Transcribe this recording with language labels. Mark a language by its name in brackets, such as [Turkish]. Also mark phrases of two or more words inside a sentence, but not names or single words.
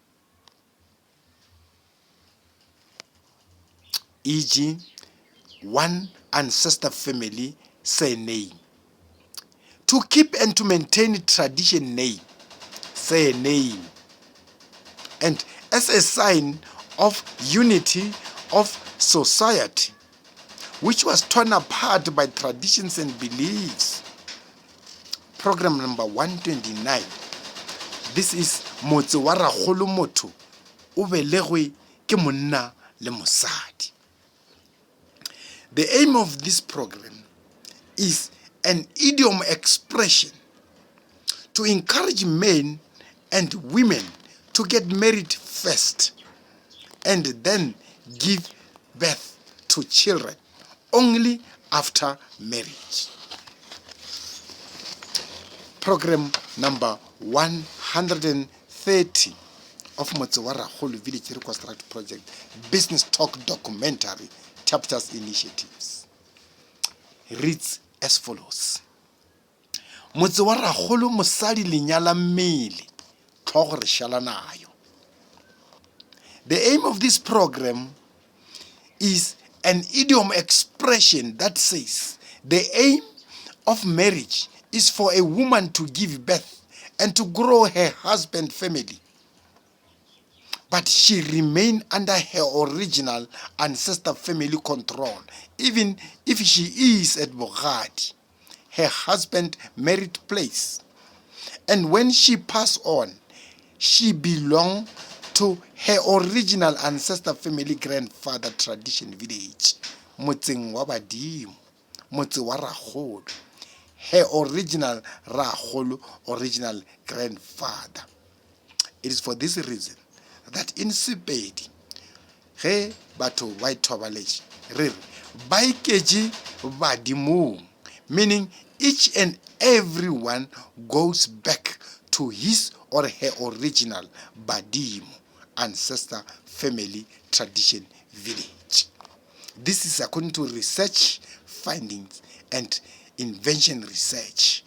[English] e.g., one ancestor family surname, to keep and to maintain tradition name, surname, and as a sign of unity of society, which was torn apart by traditions and beliefs. Program number 129. This is [Northern Sotho] Motse wa Rakgolo motho o belegwe ke monna le mosadi. [English] The aim of this program is an idiom expression to encourage men and women to get married first and then give birth to children only after marriage. Program number 130 of Motse wa Rakgolo Village Reconstruct Project, Business Talk Documentary, Chapters Initiatives, reads as follows. [Northern Sotho] Motse wa Rakgolo mosadi lenyala mmele, tlhogo re shala nayo. [English] The aim of this program is an idiom expression that says the aim of marriage is for a woman to give birth and to grow her husband's family, but she remain under her original ancestor family control, even if she is at Bogadi, her husband married place. And when she passed on, she belonged to her original ancestor family grandfather tradition village, [Northern Sotho] motseng wa Badimong, motse wa Rakgolo, [English] her original Rakgolo, original grandfather. It is for this reason that in Sepedi, [Northern Sotho] ge batho ba ithobaletse re re ba iketse Badimong, [English] meaning each and every one goes back to his or her original Badimong ancestor family tradition village. This is according to research findings and invention research.